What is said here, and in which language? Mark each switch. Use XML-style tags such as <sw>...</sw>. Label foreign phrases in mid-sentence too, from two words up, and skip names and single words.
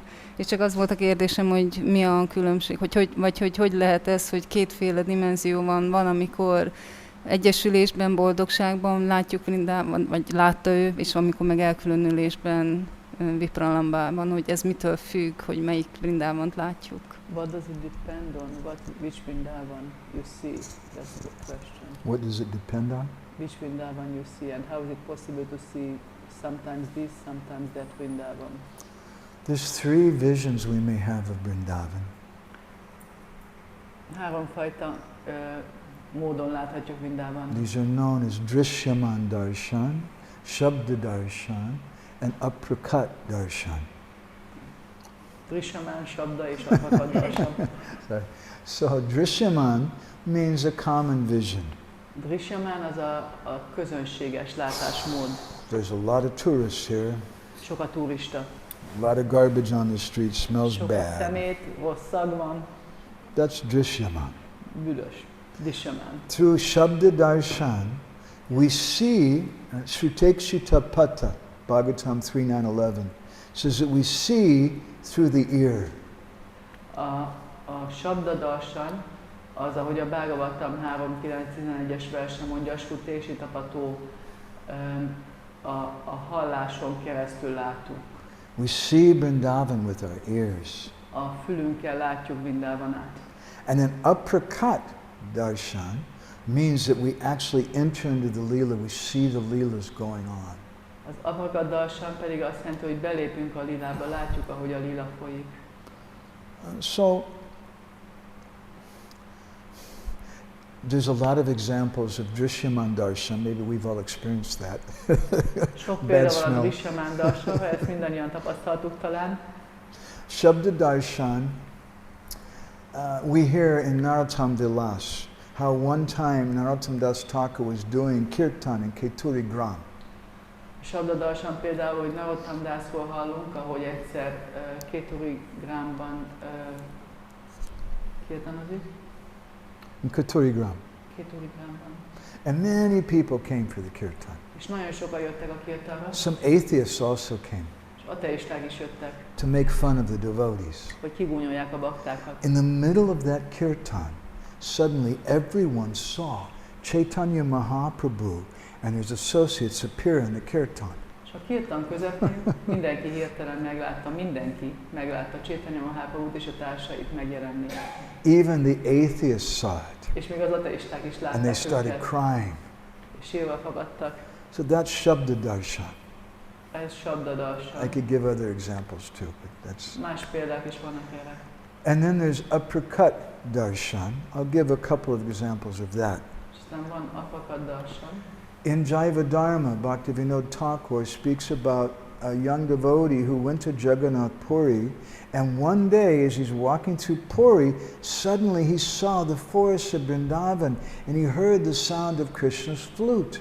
<hu>És csak az volt a kérdésem, hogy mi a különbség, hogy lehet ez, hogy kétféle dimenzió van, amikor egyesülésben, boldogságban látjuk Vrindában, vagy látta ő, és amikor meg elkülönülésben, Vipralambában, hogy ez mitől függ, hogy melyik Vrindávant látjuk.</hu> <en>What does it depend on? Which Vrindavan you see? That's the question. What does it depend on? Which Vrindavan you see, and how is it possible to see sometimes this, sometimes that Vrindavan? There's three visions we may have of Vrindavan.</en> <hu>Háromfajta módon láthatjuk Vrindavan.</hu> <en>These are known as Drishyaman Darshan, Shabda Darshan, and Aprakat Darshan.</en> <hu>Drishyaman, Shabda és Aprakat Darshan.</hu> <en>So Drishyaman means a common vision.</en> <hu>Drishyaman az a közönséges látásmód.</hu> <en>There's a lot of tourists here.</en> <hu>Sok a turista.</hu> <en>A lot of garbage on the street, smells</en> <hu>sok</hu> <en>bad.</en> <hu>Sok szemét, rossz szag van.</hu> <en>That's Drishyaman.</en> <hu>Büdös. Drishyaman.</hu> <en>Through Shabda Darshan, we see, Srutekshitapata, Bhagavatam 3.9.11, says that we see through the ear.</en> <hu>A Shabda Darshan, az, ahogy a Bhagavatam 3.9.11-es verse mondja, Srutekshitapató, a halláson keresztül látunk.</hu> <en>We see Vrindavan with our ears.</en> <hu>A fülünkkel látjuk Vrindavanát.</hu> <en>And then Aprakat Darshan means that we actually enter into the Leela, we see the Leelas going on.</en> <hu>Az Aprakat Darshan pedig azt jelenti, hogy belépünk a Leelába, látjuk, ahogy a Leela folyik.</hu> <en>So, there's a lot of examples of Drishyaman Darshan, maybe we've all experienced that.</en> <hu>Sok példa van a Drishyaman Darshanra, ezt mindannyian tapasztaltuk talán.</hu> <en>Shabda Darshan, we hear in Narottam Vilas how one time Narottam Das Thakur was doing kirtan in Keturi Gram.</en> <hu>Shabda Darshan például, hogy Narottam Dasról hallunk, ahogy egyszer Keturi Gramban kirtanozik.</hu> <en>In Keturi Gram.</en> <hu>Keturi Gramban.</hu> <en>And many people came for the kirtan.</en> <hu>És nagyon sokan jöttek a kirtanra.</hu> <en>Some atheists also came.</en> <hu>És ateisták is jöttek.</hu> <en>To make fun of the devotees.</en> <hu>Hogy kigúnyolják a baktákat.</hu> <en>In the middle of that kirtan, suddenly everyone saw Chaitanya Mahaprabhu and his associates appear in the kirtan.</en> <hu>És a kirtan közepén mindenki hirtelen meglátta Chaitanya Mahaprabhut és a társait megjelenni.</hu> <en>Even the atheists saw it.</en> <hu>És még az ateisták is látták</hu> <en>and they started crying.</en> <hu>És sírva fogadtak.</hu> <en>So that's Shabda Darshan.</en> <hu>Ez Shabda Darshan.</hu> <en>I could give other examples too, but that's...</en> <hu>Más példák is vannak erre.</hu> <en>And then there's Aprakat Darshan. I'll give a couple of examples of that.</en> <hu>Aztán van Aprakat Darshan.</hu> <en>In Jaiva Dharma, Bhaktivinoda Thakur speaks about a young devotee who went to Jagannath Puri, and one day as he's walking through Puri, suddenly he saw the forest of Vrindavan and he heard the sound of Krishna's flute.</en>